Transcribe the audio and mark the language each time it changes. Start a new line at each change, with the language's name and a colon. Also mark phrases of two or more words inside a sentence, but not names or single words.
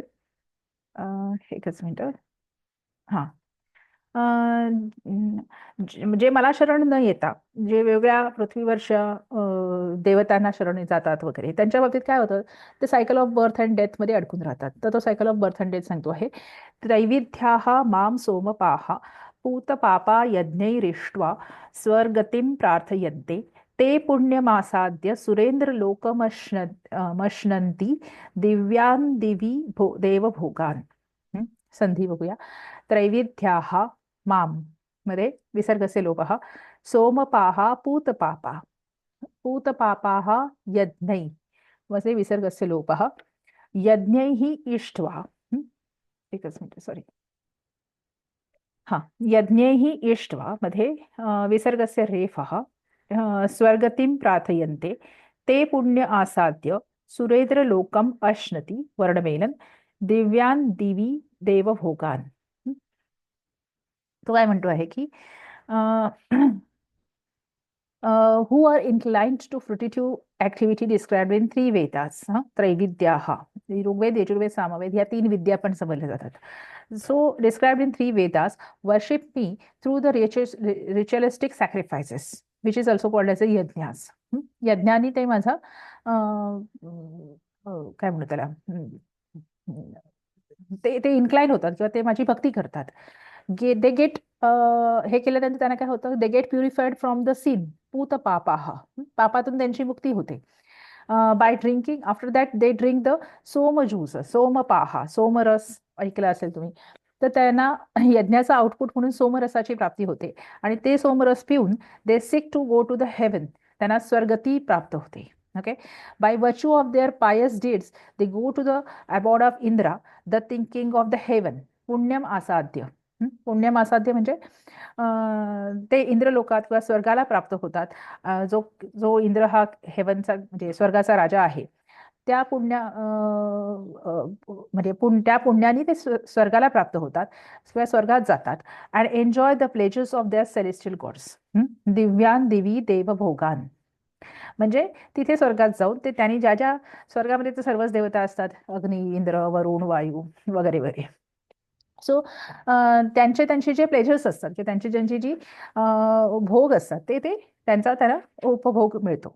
Marathi: एकच मिनिट. हां. जे मला शरण न येता जे वेगळ्या पृथ्वीवरच्या देवतांना शरण जातात वगैरे, त्यांच्या बाबतीत काय होतं? ते
English: cycle of birth and death
Marathi: मध्ये अडकून राहतात. तर तो
English: cycle of birth and death
Marathi: सांगतो आहे.
Sanskrit: त्रैविध्याः माम सोमपाः पूत पापा यज्ञैरिष्ट्वा स्वर्गतिं प्रार्थयन्ते ते पुण्यमासाद्य सुरेंद्र मश्नन्ति दिव्यान् दिवी देवभोगान्.
Marathi: संधी बघूया.
Sanskrit: त्रैविध्याः माम मध्ये विसर्गस्य लोपः, सोमपाः पूतपापा, पूतपापाः यज्ञै मध्ये विसर्गस्य लोपः, यज्ञैः इष्ट्वा.
Marathi: एकच मिनिट, सॉरी. हा,
Sanskrit: यज्ञैः इष्ट्वा मध्ये विसर्गस्य रेफः, स्वर्गतिं प्रार्थयन्ते ते पुण्य आसाद्य सुरेंद्र लोकम अश्नति वर्णमेलन दिव्यान दिवी देवभोगान.
Marathi: तो काय म्हणतो आहे की
English: who are inclined to fruitive activity described in three Vedas,
Marathi: त्रैविद्याः, ऋग्वेद, यजुर्वेद, सामवेद, ह्या तीन विद्या पण समजल्या जातात.
English: So described in three Vedas, worship me through the ritualistic sacrifices, which is also called as a yajnas.
Marathi: यज्ञानी ते माझा काय म्हणू त्याला, ते ते इन्क्लाइन होतात किंवा ते माझी भक्ती करतात.
English: they get,
Marathi: हे केल्यानंतर त्यांना काय होतं,
English: they get purified from the sin,
Sanskrit: पूत पापाहा,
Marathi: पापातून त्यांची मुक्ती होते.
English: by drinking, after that they drink the som juice,
Marathi: सोमपाहा, सोमरस ऐकलं असेल तुम्ही, तर त्यांना यज्ञाचा आउटपुट म्हणून सोमरसाची प्राप्ती होते आणि ते सोमरस पिऊन
English: they seek to go to the heaven,
Marathi: त्यांना स्वर्गती प्राप्त होते. ओके,
English: by virtue of their pious deeds they go to the abode of Indra, the king of the heaven,
Sanskrit: पुण्यम आसाद्य.
Marathi: पुण्यम आसाद्य म्हणजे ते इंद्रलोकात किंवा स्वर्गाला प्राप्त होतात. जो जो इंद्र हा हेवनचा म्हणजे स्वर्गाचा राजा आहे, त्या म्हणजे त्या पुण्याने ते स्वर्गाला प्राप्त होतात किंवा स्वर्गात जातात.
English: and enjoy the pleasures of their celestial gods,
Sanskrit: दिव्यान दिवी देवभोगान.
Marathi: म्हणजे तिथे स्वर्गात जाऊन ते त्यांनी ज्या ज्या स्वर्गामध्ये तर सर्वच देवता असतात, अग्नी, इंद्र, वरुण, वायू वगैरे वगैरे. सो त्यांचे त्यांचे जे प्लेजर्स असतात किंवा त्यांची ज्यांची जी भोग असतात ते ते त्यांना उपभोग मिळतो.